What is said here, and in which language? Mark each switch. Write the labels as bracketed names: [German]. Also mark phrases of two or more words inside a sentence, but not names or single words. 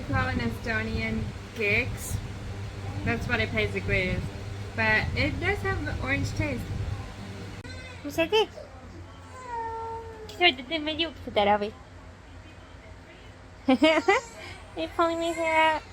[English] an Estonian kicks. That's what it basically is. But it does have the orange taste. [Estonian] Mis sa teed? Sa teed meil juuksed ära või? [English] Ei pulling his hair out.